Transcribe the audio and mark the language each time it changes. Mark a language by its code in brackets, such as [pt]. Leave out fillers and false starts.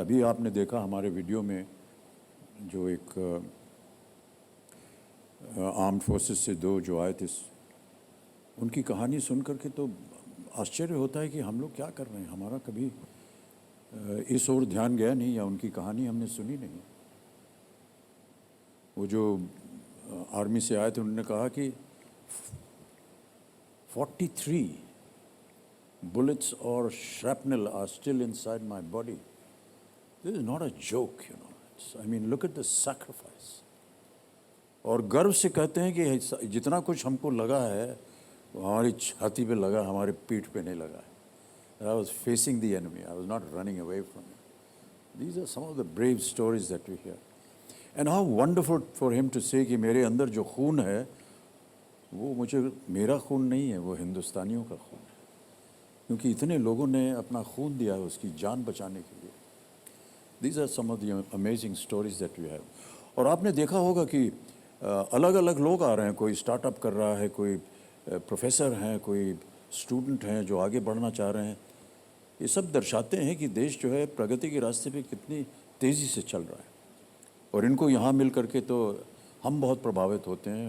[hi] अभी आपने देखा हमारे वीडियो में जो एक आर्म्ड फोर्सेस से 2 जो आए थे, उनकी कहानी सुन करके तो आश्चर्य होता है कि हम लोग क्या कर रहे हैं. हमारा कभी इस ओर ध्यान गया नहीं, या उनकी कहानी हमने सुनी नहीं. वो जो आर्मी से आए थे, उन्होंने कहा कि [en] 43 bullets or shrapnel are still inside my body. This is not a joke, I mean, look at the sacrifice. [hi] और गर्व से कहते हैं कि जितना कुछ हमको लगा है वो हमारी छाती पे लगा, हमारे पीठ पे नहीं लगा है. [en] I was facing the enemy. I was not running away from it. These are some of the brave stories that we hear. And how wonderful for him to say [hi] कि मेरे अंदर जो खून है वो मुझे मेरा खून नहीं है, वो हिंदुस्तानियों का खून है, क्योंकि इतने लोगों ने अपना खून दिया उसकी जान बचाने के लिए. [en] These are some of the amazing stories that we have. [hi] और आपने देखा होगा कि अलग अलग लोग आ रहे हैं, कोई स्टार्टअप कर रहा है, कोई प्रोफेसर हैं, कोई स्टूडेंट हैं जो आगे बढ़ना चाह रहे हैं. ये सब दर्शाते हैं कि देश जो है प्रगति के रास्ते पे कितनी तेज़ी से चल रहा है. और इनको यहाँ मिल करके तो हम बहुत प्रभावित होते हैं.